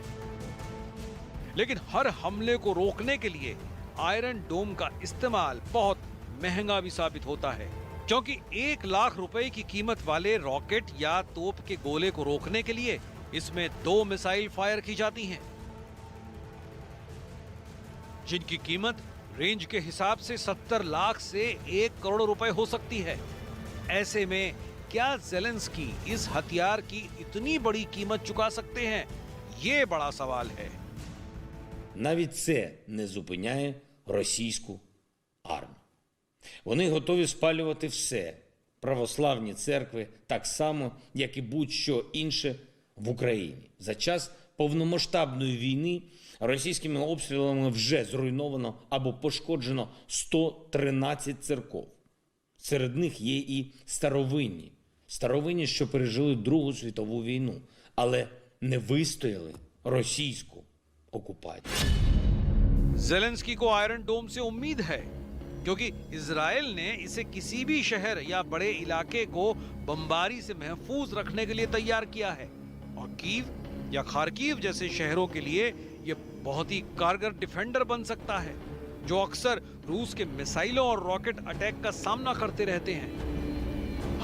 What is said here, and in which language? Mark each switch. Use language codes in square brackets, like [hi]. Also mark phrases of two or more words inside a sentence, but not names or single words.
[hi] लेकिन हर हमले को रोकने के लिए आयरन डोम का इस्तेमाल बहुत महंगा भी साबित होता है, क्योंकि 1 लाख रुपए की कीमत वाले रॉकेट या तोप के गोले को रोकने के लिए इसमें 2 मिसाइल फायर की जाती हैं, जिनकी कीमत रेंज के हिसाब से 70 लाख से 1 करोड़ रुपए हो सकती है। ऐसे में क्या ज़ेलेंस्की इस हथियार की इतनी बड़ी कीमत चुका सकते हैं? ये बड़ा सवाल है। [uk] Навіть це не зупиняє російську армію. Вони готові спалювати все, православні церкви, так само, як і будь-що інше в Україні. За час повномасштабної війни російськими обстрілами вже зруйновано або пошкоджено 113 церков. Серед них є і старовинні, що пережили Другу світову війну, але не вистояли російську окупацію. [hi] ज़ेलेंस्की को आयरन डोम से उम्मीद है, क्योंकि इजराइल ने इसे किसी भी शहर या बड़े इलाके को बमबारी से महफूज रखने के लिए तैयार किया है और कीव या खार्किव जैसे शहरों के लिए यह बहुत ही कारगर डिफेंडर बन सकता है, जो अक्सर रूस के मिसाइलों और [en] rocket attack [hi] का सामना करते रहते हैं।